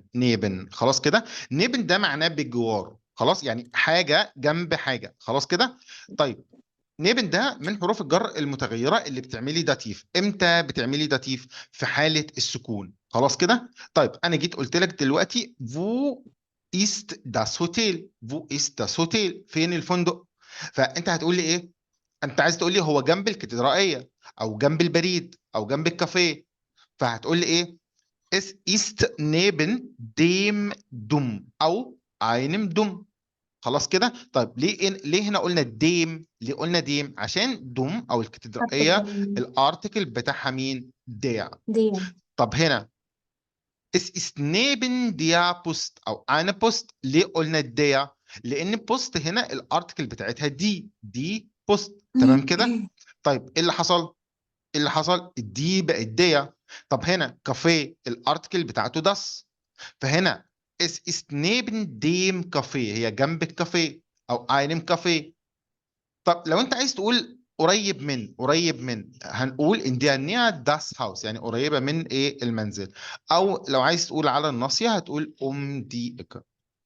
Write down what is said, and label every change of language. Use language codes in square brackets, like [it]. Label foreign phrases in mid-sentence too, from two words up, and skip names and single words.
[ar] نيبن خلاص كده. نيبن ده معناه بالجوار، خلاص يعني حاجة جنب حاجة، خلاص كده. طيب، نيبن ده من حروف الجر المتغيرة اللي بتعملي داتيف. امتى بتعملي داتيف؟ في حالة السكون، خلاص كده. طيب انا جيت قلت لك دلوقتي [de] Wo ist das Hotel. Wo ist das Hotel, [ar] فين الفندق؟ فانت هتقول لي ايه؟ انت عايز تقول لي هو جنب الكاتدرائية او جنب البريد او جنب الكافيه. فهتقول لي ايه؟ [de] Es ist neben dem Dom او einem Dom. [ar] خلاص كده. طيب ليه هنا قلنا ديم؟ ليه قلنا ديم؟ عشان دوم او حرف الكاتدرائيه الجر الارتكل بتاعها مين؟ der. دي. طب هنا [de] es ist neben der Post او eine Post. [ar] ليه قلنا der؟ لان بوست هنا الارتكل بتاعتها دي بوست، تمام كده. طيب ايه اللي حصل؟ ايه اللي حصل؟ دي بقت der. طب هنا كافيه الارتكل بتاعته das. فهنا [de] es ist neben dem Café، [ar] هي جنب الكافيه او [de] einem Café. [ar] طب لو انت عايز تقول قريب من هنقول [de] in der Nähe das Haus، [ar] يعني قريبة من ايه؟ المنزل. او لو عايز تقول على الناصية هتقول [de] die Ecke.